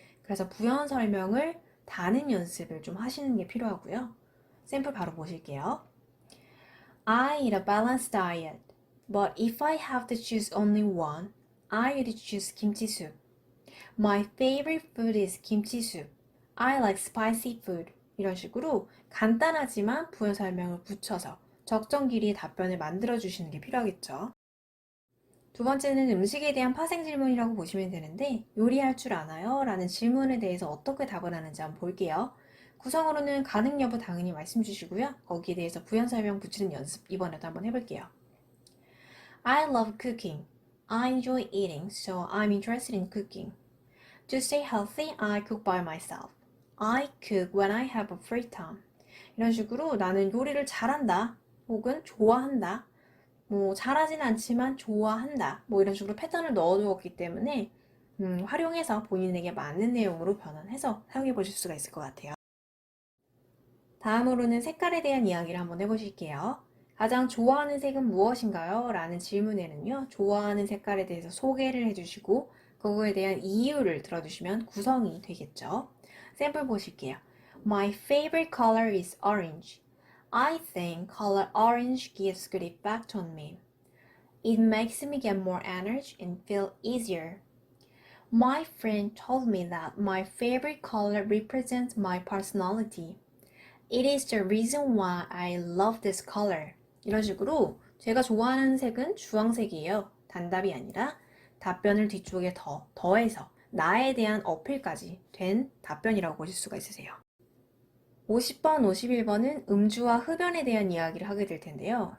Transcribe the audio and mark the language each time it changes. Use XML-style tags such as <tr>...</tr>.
<ko>그래서 부연 설명을 다는 연습을 좀 하시는 게 필요하고요. 샘플 바로 보실게요.</ko> <en>I eat a balanced diet, but if I have to choose only one, I would choose kimchi soup. My favorite food is kimchi soup. I like spicy food.</en> <ko>이런 식으로 간단하지만 부연 설명을 붙여서 적정 길이의 답변을 만들어 주시는 게 필요하겠죠. 두 번째는 음식에 대한 파생 질문이라고 보시면 되는데 요리할 줄 아나요? 라는 질문에 대해서 어떻게 답을 하는지 한번 볼게요. 구성으로는 가능 여부 당연히 말씀 주시고요. 거기에 대해서 부연 설명 붙이는 연습 이번에도 한번 해볼게요.</ko> <en>I love cooking. I enjoy eating, so I'm interested in cooking. To stay healthy, I cook by myself. I cook when I have a free time.</en> <ko>이런 식으로 나는 요리를 잘한다 혹은 좋아한다 잘하진 않지만 좋아한다 이런 식으로 패턴을 넣어두었기 때문에 활용해서 본인에게 맞는 내용으로 변환해서 사용해 보실 수가 있을 것 같아요. 다음으로는 색깔에 대한 이야기를 한번 해보실게요. 가장 좋아하는 색은 무엇인가요? 라는 질문에는요. 좋아하는 색깔에 대해서 소개를 해주시고 그거에 대한 이유를 들어주시면 구성이 되겠죠. 샘플 보실게요.</ko> <en>My favorite color is orange. I think color orange gives good effect on me. It makes me get more energy and feel easier. My friend told me that my favorite color represents my personality. It is the reason why I love this color.</en> <ko>이런 식으로 제가 좋아하는 색은 주황색이에요. 단답이 아니라 답변을 뒤쪽에 더해서 나에 대한 어필까지 된 답변이라고 보실 수가 있으세요. 50번, 51번은 음주와 흡연에 대한 이야기를 하게 될 텐데요.</ko>